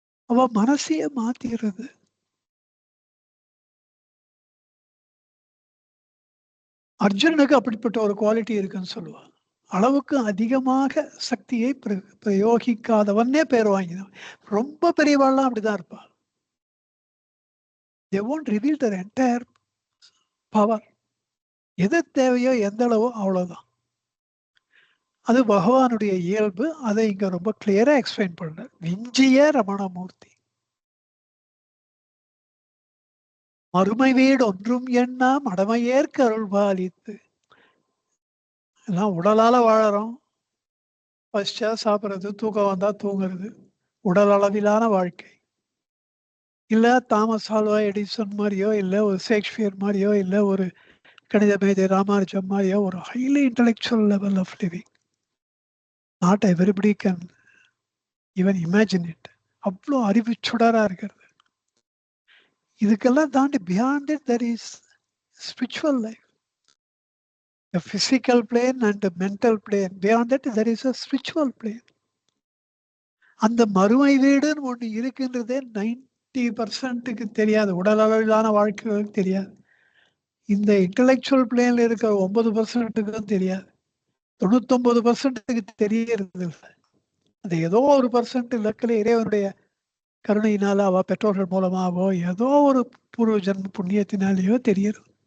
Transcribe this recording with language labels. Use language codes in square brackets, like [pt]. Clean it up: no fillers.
[ta] அவ மனசையே மாத்திடுறது. அர்ஜுனனுக்கு அப்படிப்பட்ட ஒரு குவாலிட்டி இருக்குன்னு சொல்லுவா. அளவுக்கு அதிகமாக சக்தியை பிரயோகிக்காதவனே பேர் வாங்கினவன். ரொம்ப பெரியவாள்லாம் அப்படிதான் இருப்பா. [en] they won't reveal their entire power. [ta] எது தேவையோ எந்த அளவோ அவ்வளவுதான். அது பகவானுடைய இயல்பு. அதை இங்க ரொம்ப கிளியரா எக்ஸ்பிளைன் பண்ண விஞ்சிய ரமணமூர்த்தி. மறுமை வீடு ஒன்றும் எண்ணா மடமையேற்கு அருள் பாலித்து. எல்லாம் உடலால வாழறோம். பசிச்சா சாப்பிட்றது, தூக்கம் வந்தா தூங்குறது, உடல் அளவிலான வாழ்க்கை. இல்ல தாமஸ் ஆல்வா எடிசன் மாதிரியோ, இல்ல ஒரு ஷேக்ஸ்பியர் மாதிரியோ, இல்ல ஒரு கணித மேதை ராமானுஜம் மாதிரியோ ஒரு [en] Highly intellectual level of living. Not everybody can even imagine it. [ta] அவ்வளோ அறிவு சுடரா இருக்கிறது. இதுக்கெல்லாம் தாண்டி [en] Beyond it there is spiritual life. The physical plane and the mental plane. Beyond that, there is a spiritual plane. [ta] அந்த மறுமை வீடுன்னு ஒன்று இருக்குன்றதே 90%க்கு தெரியாது. உடல் அளவிலான வாழ்க்கைகளுக்கு தெரியாது. இந்த இன்டலெக்சுவல் பிளேன்ல இருக்கிற 9%க்கும் தெரியாது. 99%க்கு தெரியறது இல்லை. அது ஏதோ ஒரு % இலக்கில் இறைவனுடைய கருணையினால அவ பெற்றோர்கள் மூலமாவோ ஏதோ ஒரு பூர்வ ஜன்ம புண்ணியத்தினாலேயோ தெரியுது.